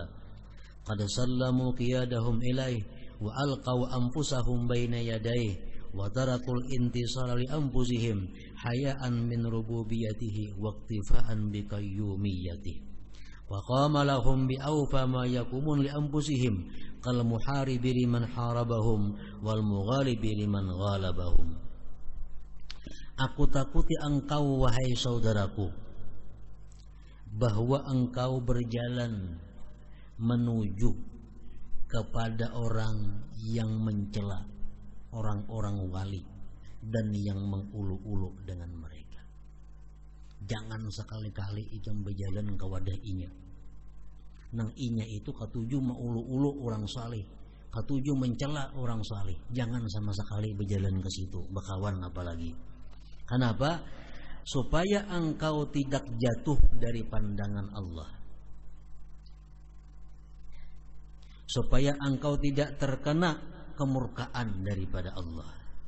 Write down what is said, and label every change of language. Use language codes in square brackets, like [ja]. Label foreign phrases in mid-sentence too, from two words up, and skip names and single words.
[ar] قد سلموا قيادهم إليه وألقوا أنفسهم بين يديه وتركوا الانتصار لأنفسهم حياء من ربوبيته واكتفاء بقيوميته. وقام لهم بأوفى ما يقومون لأنفسهم كالمحارب لمن حاربهم والمغالب لمن غالبهم. [id] Aku takuti engkau wahai saudaraku, bahwa engkau berjalan menuju kepada orang yang mencela orang-orang wali dan yang mengulu-ulu dengan mereka. [bjn] Jangan sekali-kali itu berjalan ke wadah inya. Nang inya itu ketujuh mengulu-ulu orang saleh, ketujuh mencela orang saleh. [id] Jangan sama sekali berjalan ke situ, berkawan apalagi. Kenapa? Supaya engkau tidak jatuh dari pandangan Allah. Supaya engkau tidak terkena kemurkaan daripada Allah.